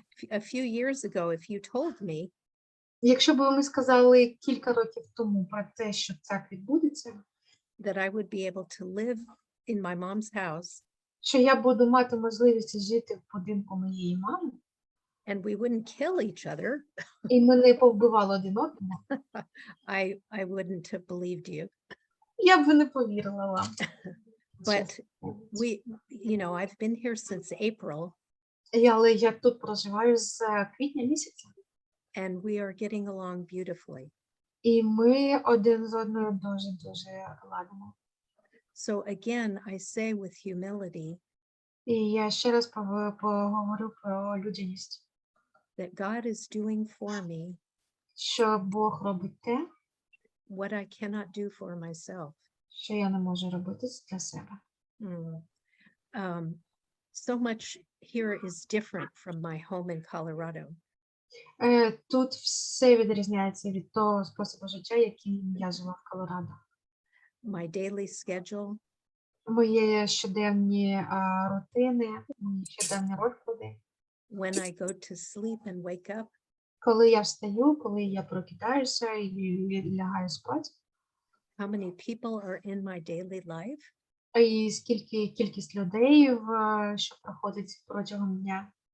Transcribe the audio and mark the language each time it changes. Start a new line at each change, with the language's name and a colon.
English: A few years ago, if you told me
Ukrainian: Якщо б ви сказали кілька років тому про те, що так відбудеться,
English: that I would be able to live in my mom's house
Ukrainian: що я буду мати можливість жити в будинку моєї мами,
English: and we wouldn't kill each other,
Ukrainian: і ми не повбивали один одного,
English: I wouldn't have believed you.
Ukrainian: я б не повірила вам.
English: But I've been here since April,
Ukrainian: Але я тут проживаю з квітня місяця.
English: and we are getting along beautifully.
Ukrainian: І ми один з одною дуже ладимо.
English: So again, I say with humility
Ukrainian: І я ще раз поговорю про людяність.
English: that God is doing for me
Ukrainian: Що Бог робить те,
English: what I cannot do for myself.
Ukrainian: що я не можу робити для себе.
English: So much here is different from my home in Colorado.
Ukrainian: Тут все відрізняється від того способу життя, яким я жила в Колорадо.
English: My daily schedule,
Ukrainian: Мої щоденні рутини, мої щоденні розклади.
English: when I go to sleep and wake up,
Ukrainian: Коли я встаю, коли я прокидаюся і лягаю спати.
English: how many people are in my daily life,
Ukrainian: І кількість людей, що проходить протягом дня.